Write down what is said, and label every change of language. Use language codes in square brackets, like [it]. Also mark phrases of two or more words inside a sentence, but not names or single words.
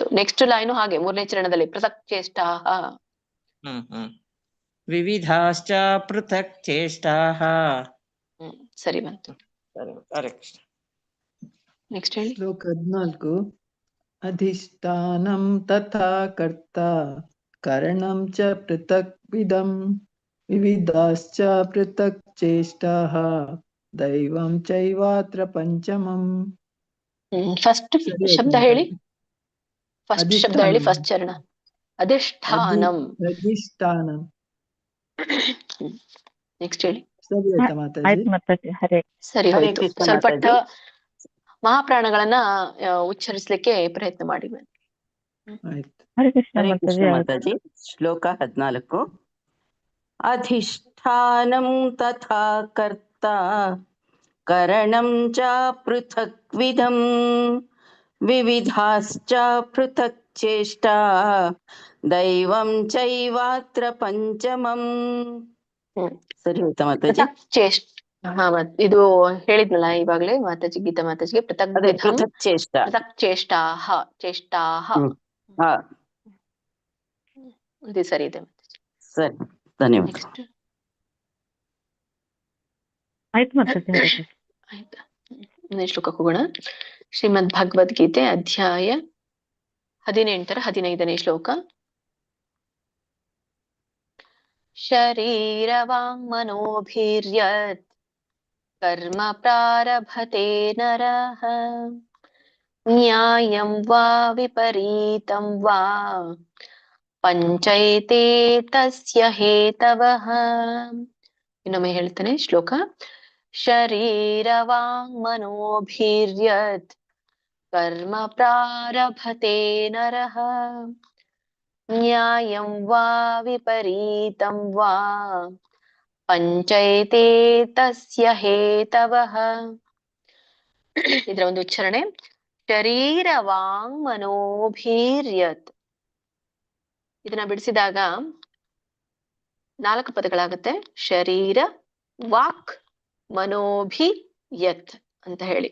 [en] next line [kn] ಹಾಗೆ 3ನೇ ಚರಣದಲ್ಲಿ [sa] ಪೃಥಕ್ ಚೇಷ್ಟಾಃ. ವಿವಿಧಾಶ್ಚ ಪೃಥಕ್ ಚೇಷ್ಟಾಃ. [kn] ಸರಿ ಬಂತು. [sa] ಹರೇ ಕೃಷ್ಣ. [kn] ನೆಕ್ಸ್ಟ್ ಹೇಳಿ. [sa] ಶ್ಲೋಕ 14. ಅಧಿಷ್ಠಾನಂ ತಥಾ ಕರ್ತಾ ಕಾರಣಂ ಚ ಪೃಥಕ್ ವಿಧಂ ವಿವಿಧಾಶ್ಚ ಪೃಥಕ್ ಚೇಷ್ಟಾಃ ದೈವಂ ಚೈವಾತ್ರ ಪಂಚಮಂ. [kn] ಫಸ್ಟ್ ಶಬ್ದ ಹೇಳಿ. ಫಸ್ಟ್ ಶಬ್ದ ಹೇಳಿ. ಫಸ್ಟ್ ಚರಣ ಅಧಿಷ್ಠಾನಂ. ಅಧಿಷ್ಠಾನಂ. ನೆಕ್ಸ್ಟ್ ಹೇಳಿ. ಸರಿ ಆಯ್ತಾ ಮಾತಾಜಿ? ಸರಿ ಹೋಯ್ತು. ಸ್ವಲ್ಪ ಮಹಾಪ್ರಾಣಗಳನ್ನ ಉಚ್ಚರಿಸಲಿಕ್ಕೆ ಪ್ರಯತ್ನ ಮಾಡಿ. ಹರೇ [sa] ಕೃಷ್ಣ ಮಾತಾಜಿ. ಶ್ಲೋಕ 14. ಅಧಿಷ್ಠಾನಂ ತಥಾ ಕರ್ತಾ ಕರಣಂ ಚ ಪೃಥಕ್ ವಿಧಂ ವಿವಿಧಾಶ್ಚ ಪೃಥಕ್ ಚೇಷ್ಟಾ ದೈವಂ ಚೈವಾತ್ರ ಪಂಚಮಂ. [kn] ಸರಿ ಹೋಯ್ತಾ ಮಾತಾಜಿ? ಇದು ಹೇಳಿದ್ನಲ್ಲ ಇವಾಗ್ಲೇ ಮಾತಾಜಿ, ಗೀತಾ ಮಾತಾಜಿಗೆ. [sa] ಪೃಥಕ್ ಚೇಷ್ಟಾಃ. [kn] ಇದು ಸರಿ ಇದೆ ಮಾತಾಜಿ. ಸರಿ, ಧನ್ಯವಾದ. ಆಯ್ತಾ? ಶ್ಲೋಕಕ್ಕೆ ಹೋಗೋಣ. ಶ್ರೀಮದ್ ಭಗವದ್ಗೀತೆ ಅಧ್ಯಾಯ 18ರ 15ನೇ ಶ್ಲೋಕ. [sa] ಶರೀರವಾಂಗ್ಮನೋಭಿರ್ಯತ್ ಕರ್ಮ ಪ್ರಾರಭತೆ ನರಃ ನ್ಯಾಯಂ ವಾ ವಿಪರೀತಂ ವಾ ಪಂಚೈತೆ ತಸ್ಯ ಹೇತವಃ. [kn] ಇನ್ನೊಮ್ಮೆ ಹೇಳ್ತಾನೆ ಶ್ಲೋಕ. [sa] ಶರೀರವಾಂಗ್ಮನೋಭಿರ್ಯತ್ ಕರ್ಮ ಪ್ರಾರಭತೆ ನರಃ ನ್ಯಾಯಂ ವಾ ವಿಪರೀತಂ ವಾ ಪಂಚೈತೆ ತಸ್ಯ ಹೇತವಃ. [kn] ಇದರ ಒಂದು ಉಚ್ಚಾರಣೆ. ಶರೀರವಾಂಗ್ಮನೋಭಿರ್ಯತ್. ಇದನ್ನ ಬಿಡಿಸಿದಾಗ 4 ಪದಗಳಾಗುತ್ತೆ. ಶರೀರ, ವಾಕ್, ಮನೋಭಿ, ಯತ್ ಅಂತ ಹೇಳಿ.